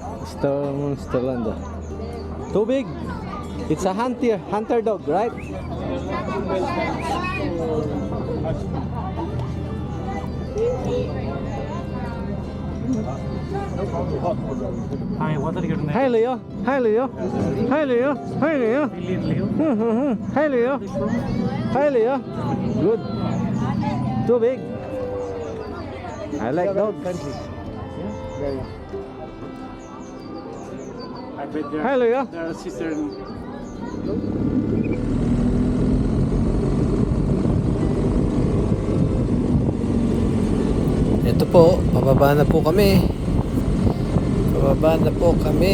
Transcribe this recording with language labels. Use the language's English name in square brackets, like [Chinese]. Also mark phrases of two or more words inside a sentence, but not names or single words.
[English] Sterlander. Too big. It's a hunter dog, right? Hi, what are your name? Hi Leo. Hi Leo. Hi Leo. Hi Leo. Leo. Hi Leo. Hi Leo. Good. Too big. I like dogs. Very. I bet Hi Leo. their sister. [Filipino] Ito po, pababa na po kami. Pababa na po kami.